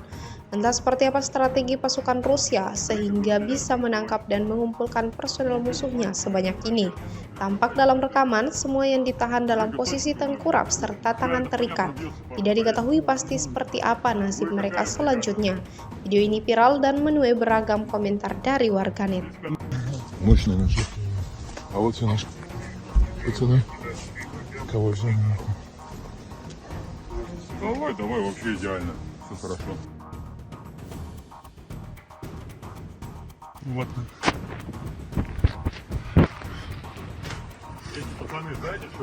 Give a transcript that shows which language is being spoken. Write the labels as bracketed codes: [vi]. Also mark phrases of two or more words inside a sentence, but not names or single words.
[id] Entah seperti apa strategi pasukan Rusia sehingga bisa menangkap dan mengumpulkan personel musuhnya sebanyak ini. Tampak dalam rekaman, semua yang ditahan dalam posisi tengkurap serta tangan terikat. Tidak diketahui pasti seperti apa nasib mereka selanjutnya. Video ini viral dan menuai beragam komentar dari warganet. [ru] Мощный наш. А вот все наши пацаны. Кого взяли? Давай, вообще идеально. Все хорошо. Вот. Пацаны, знаете что?